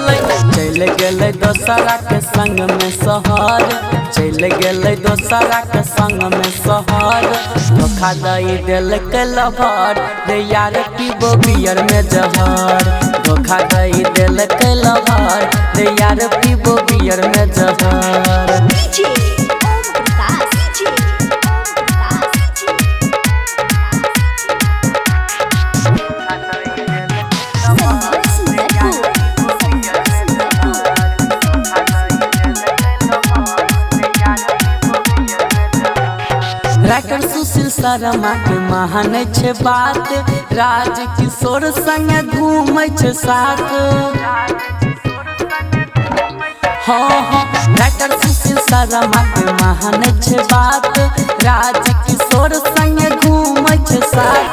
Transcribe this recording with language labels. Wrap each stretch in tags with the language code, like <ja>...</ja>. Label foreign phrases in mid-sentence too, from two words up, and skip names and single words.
<bho>चल गेले दोसरा के संग में शहर, चल गेले दोसरा के संग में शहर। धोखा दई दिल के लवर रे यार पीबो बियर में जहर। धोखा दई दिल के लवर रे यार पीबो बियर में जहर। DJ Om Prakash. DJ Om Prakash. Sandeep Sundarpur. Sandeep Sundarpur.</bho> <mai>राइटर सुशील शर्मा के महान छे बात, राज किशोर संग घूमै छे साथ। हाँ राइटर सुशील शर्मा के महान छे बात, राज किशोर संग घूमै छे साथ।</mai>